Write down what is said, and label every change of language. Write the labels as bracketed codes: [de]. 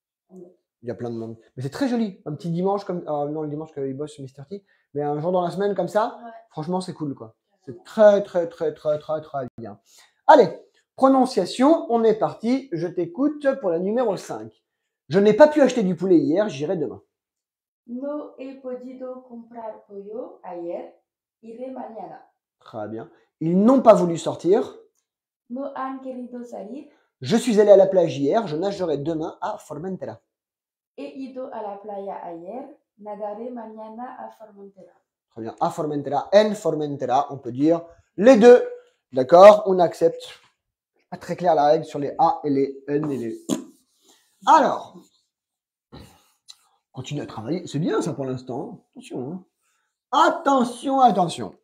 [fr] Il y a plein de monde. Mais c'est très joli. Un petit dimanche comme, non, le dimanche qu'il bosse sur Mr. T. Mais un jour dans la semaine comme ça, franchement, c'est cool, quoi. C'est très, très, très, très, très, très bien. Allez, prononciation, on est parti. Je t'écoute pour la numéro 5. Je n'ai pas pu acheter du poulet hier, j'irai demain. [es] No he podido comprar pollo ayer, iré mañana. [fr] Très bien. Ils n'ont pas voulu sortir. [es] No han querido salir, [fr] Je suis allé à la plage hier, je nagerai demain à Formentera. [es] he ido a la playa ayer, nadaré mañana a Formentera. [fr] Très bien. À Formentera, [es] en Formentera, [fr] on peut dire les deux. D'accord? On accepte. Pas très clair la règle sur les A et les N et les. Alors, continue à travailler. C'est bien ça pour l'instant. Attention. Hein. Attention, attention.